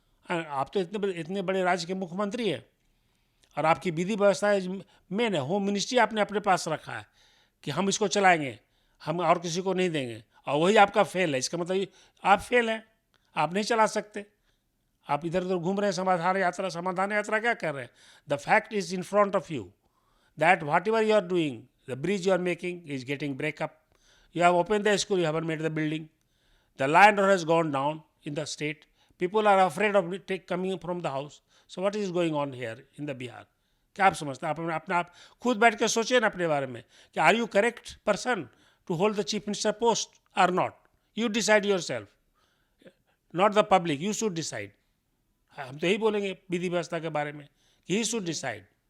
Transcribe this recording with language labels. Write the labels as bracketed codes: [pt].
[hi] आप तो इतने बड़े राज्य के मुख्यमंत्री हैं और आपकी विधि व्यवस्था मेन है। होम मिनिस्ट्री आपने अपने पास रखा है कि हम इसको चलाएंगे, हम और किसी को नहीं देंगे, और वही आपका फेल है। इसका मतलब आप फेल हैं, आप नहीं चला सकते। आप इधर उधर घूम रहे हैं, समाधान यात्रा क्या कर रहे हैं। [en] The fact is in front of you that whatever you are doing, the bridge you are making is getting break up. You have opened the school, you haven't made the building. The land has gone down in the state. People are afraid of coming from the house. So what is going on here in the Bihar? [hi] क्या आप समझते हैं? आप अपना आप खुद बैठ के सोचिए ना अपने बारे में कि [en] Are you correct person to hold the chief minister post or not. You decide yourself, not the public. You should decide. [hi] हम तो यही बोलेंगे विधि व्यवस्था के बारे में कि [en] He should decide.